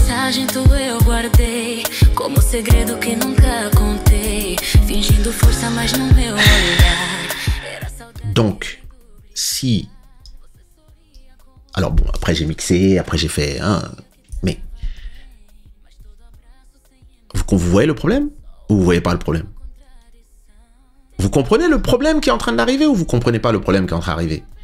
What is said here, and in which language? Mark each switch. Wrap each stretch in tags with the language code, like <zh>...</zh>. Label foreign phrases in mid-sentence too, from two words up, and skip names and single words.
<pt>imagem tua eu guardei como segredo que nunca contei, fingindo força mas no meu olhar.</pt> <fr>Donc, si... Alors bon, après j'ai mixé, après j'ai fait... mais... Vous voyez le problème? Ou vous voyez pas le problème? Vous comprenez le problème qui est en train d'arriver ou vous comprenez pas le problème qui est en train d'arriver?</fr>